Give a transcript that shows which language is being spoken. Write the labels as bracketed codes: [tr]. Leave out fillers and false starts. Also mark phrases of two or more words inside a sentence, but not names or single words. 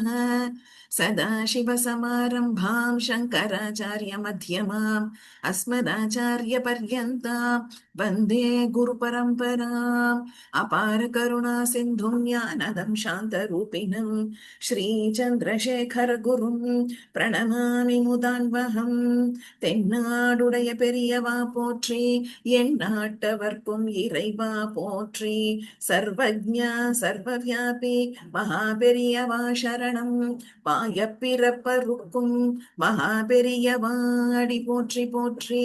[sa] सदाशिवसमारम्भां शङ्कराचार्यमध्यमाम् अस्मदाचार्यपर्यन्तां वन्दे गुरुपरम्पराम्। अपारकरुणासिन्धुं ज्ञानदं शान्तरूपिणं श्रीचन्द्रशेखरगुरुं प्रणमामि मुदान्वहम्। [ta] தென்னாடுடைய பெரியவா போற்றி, எந்நாட்டவர்க்கும் இறைவா போற்றி, சர்வஜ்ஞா சர்வவியாபி மகா பெரியவா சரணம். பாயப்பிறப்பருக்கும் மகா பெரியவாடி போற்றி போற்றி.